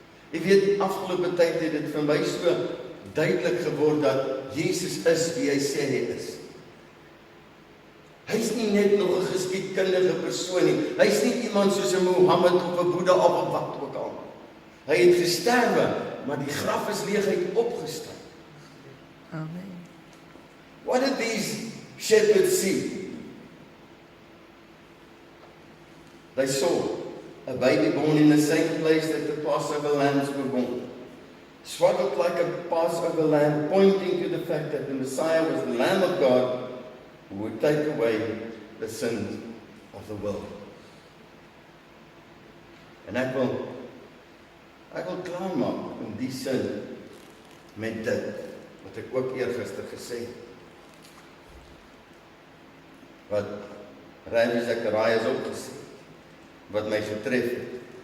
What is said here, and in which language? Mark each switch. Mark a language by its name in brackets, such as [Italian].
[Afrikaans] Jy weet, afgelope tyd het dit vir my so duidelik geword dat Jesus is wie hy sê hy is. Hy is nie net nog 'n geskiedkundige persoon nie. Hy is nie iemand soos 'n Mohammed of 'n Boeddha of wat ook al. Hy het gesterwe, maar die graf is leeg, hy het opgestaan. Amen. [English] What did these shepherds see? They saw a baby born in the same place that the Passover lambs were born, swaddled like a Passover lamb, pointing to the fact that the Messiah was the Lamb of God who would take away the sins of the world. [Afrikaans] En ek wil klaarmaak in die sin met dit, wat ek ook eergister gesê het. Wat Rabbi Zacharias ook gesê het, wat my getref het.